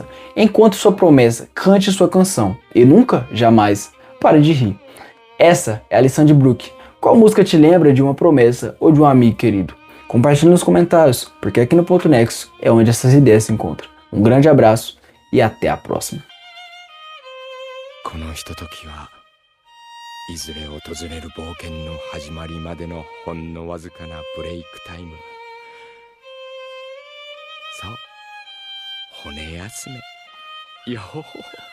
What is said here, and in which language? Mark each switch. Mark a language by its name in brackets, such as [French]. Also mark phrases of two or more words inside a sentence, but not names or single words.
[Portuguese] Enquanto sua promessa, cante sua canção, e nunca, jamais, pare de rir. Essa é a lição de Brook. Qual música te lembra de uma promessa ou de um amigo querido? Compartilhe nos comentários, porque aqui no Ponto Nexo é onde essas ideias se encontram. Um grande abraço e até a próxima. [Japanese] このひとときはいずれ訪れる冒険の始まりまでのほんのわずかなブレイクタイム。さあ、骨休め。よほほほほ。